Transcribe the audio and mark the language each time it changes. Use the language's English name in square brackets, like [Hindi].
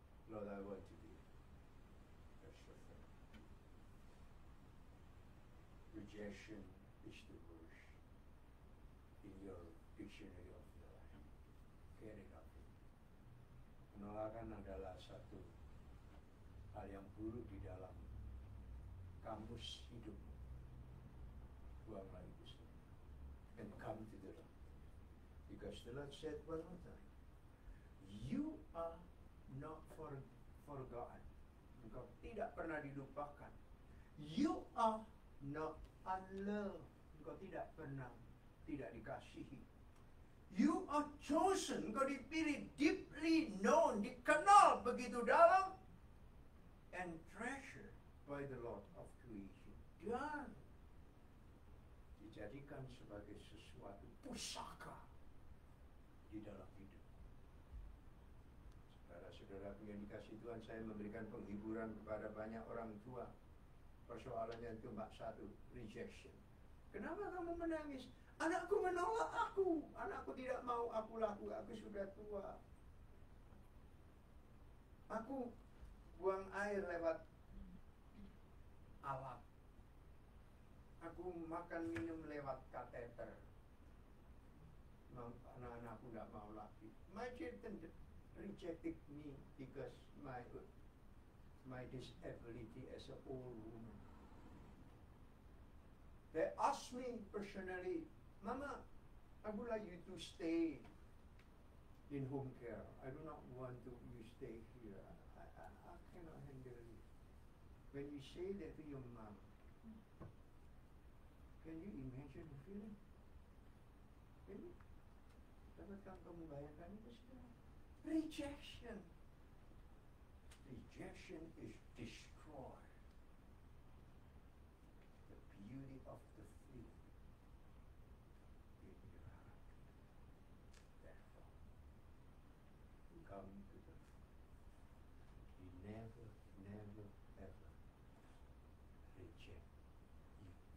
[English] Lord, I want to be your servant. Rejection is the worst in your dictionary of your life. Get it up. [Indonesian] Penolakan adalah satu hal yang buruk di dalam kamus hidupmu. Buanglah itu semua. [English] And come to the Lord. Because the Lord said one more time, you are not forgotten. [Indonesian] Engkau tidak pernah dilupakan. [English] You are not unloved. [Indonesian] Engkau tidak pernah tidak dikasihi. [English] You are chosen. [Indonesian] Engkau dipilih, [English] deeply known, [Indonesian] dikenal begitu dalam, [English] and and treasured by the Lord of creation, [Indonesian] dan dijadikan sebagai sesuatu pusaka di dalam hidup. Saudara-saudara yang dikasihi Tuhan, saya memberikan penghiburan kepada banyak orang tua. Persoalannya cuma satu, rejection. Kenapa kamu menangis? Anakku menolak aku. Anakku tidak mau aku laku. Aku sudah tua. Aku buang air lewat alat. Aku makan minum lewat kateter. Anak-anakku tidak mau lagi. [English] My children rejected me because my disability as an old woman. They asked me personally, Mama, I would like you to stay in home care. I do not want you stay here. I cannot handle it. When you say that to your mom, can you imagine the feeling? Can you? [Indonesian] Dapatkah kamu bayangkan itu sekarang? [English] Rejection. Rejection is destroy the beauty of the fruit in your heart. Therefore, come to the He never, never, ever reject you.